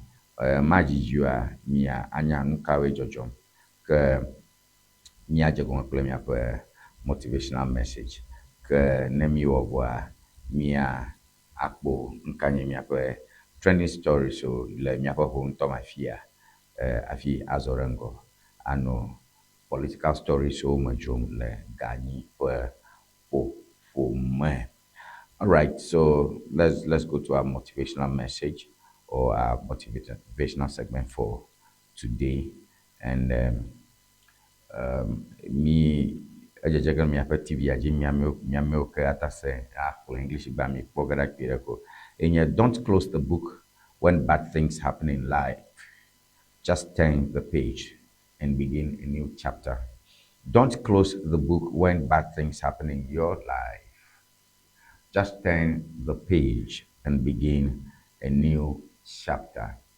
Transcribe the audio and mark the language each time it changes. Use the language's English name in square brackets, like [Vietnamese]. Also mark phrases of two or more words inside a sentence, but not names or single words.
[Ewe] madzidzoa mia anya nu kawoe dzɔdzɔm ke míadze gɔme kple miaƒe [English] motivational message [Ewe] ke ne míwɔ vɔa mia akpɔ nu ka nye miaƒe [English] trending stories [Ewe] le miaƒe home ŋutɔ me afia afi azɔ ɖe ŋgɔ anɔ [English] political stories [Ewe] wo me dzrom le ganyi ƒe ƒome. [English] All right, so let's go to our motivational message or our motivational segment for today. [Ewe] And me ejejege miaƒe TV adzi miamewo ke atase akplɔ English ba mi kpɔ ge ɖe akpi ɖe ko. [English] Enye don't close the book when bad things happen in life. Just turn the page and begin a new chapter. Don't close the book when bad things happen in your life. Just turn the page and begin a new chapter.